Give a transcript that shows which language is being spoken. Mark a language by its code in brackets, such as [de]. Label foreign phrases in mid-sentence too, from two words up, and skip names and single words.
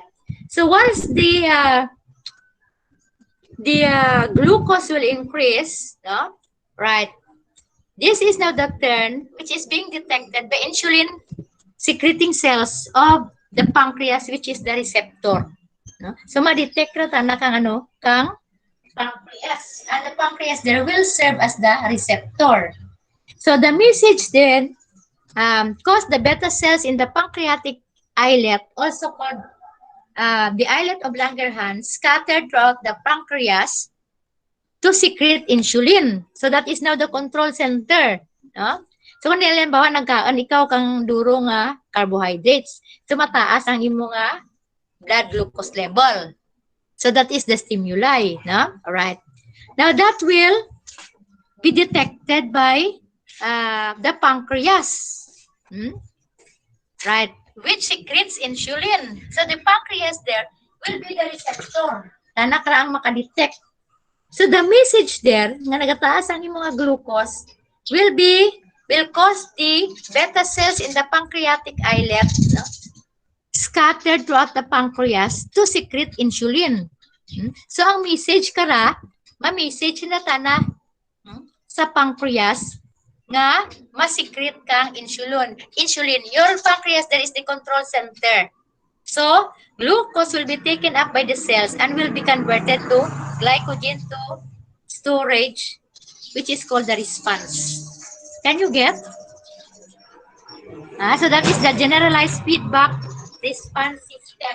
[en] So once the glucose will increase, no? Right? This is now the turn which is being detected by insulin secreting cells of the pancreas, which is the receptor. No? [krj] So ma-detect ra ta na kang pancreas. [en] And the pancreas there will serve as the receptor. So the message then cause the beta cells in the pancreatic islet, also called the islet of Langerhans, scattered throughout the pancreas to secrete insulin. So that is now the control center. No? [krj] So kung halimbawa nagkaan ikaw kang duro nga carbohydrates, so mataas ang imo nga [en] blood glucose level. So that is the stimuli, no? All right. Now that will be detected by the pancreas. Right, which secretes insulin. So the pancreas there will be the receptor. [krj] Tanak ra ang makadetect. [en] So the message there [krj] nga nagataas ang mga glucose [en] will cause the beta cells in the pancreatic islet, no, scattered throughout the pancreas to secrete insulin. [krj] So ang message kara, ma-message na tana sa pancreas nga ma-secrete kang insulin. [en] Your pancreas there is the control center. So glucose will be taken up by the cells and will be converted to glycogen to storage, which is called the response. Can you get? So that is the generalized feedback response system.